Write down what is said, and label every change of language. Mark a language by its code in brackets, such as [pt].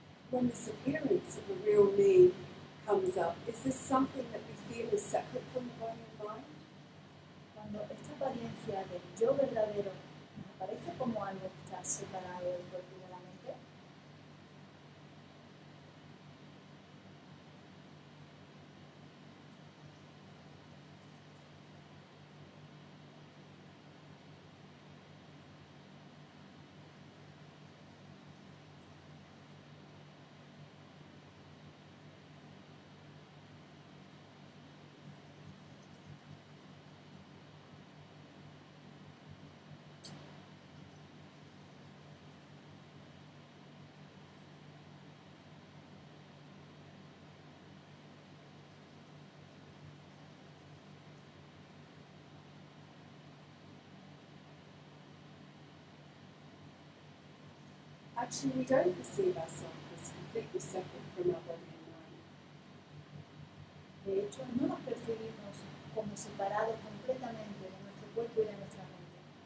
[en] When this appearance of the real me comes up, is this something that we feel is separate from the body and mind? [es] Cuando esta apariencia del yo verdadero nos aparece como algo que está separado del cuerpo y de la mente, [en] Actually, we don't perceive ourselves as completely separate from our body and mind. [es] de hecho, no nos percibimos como separados completamente de nuestro cuerpo y de nuestra mente.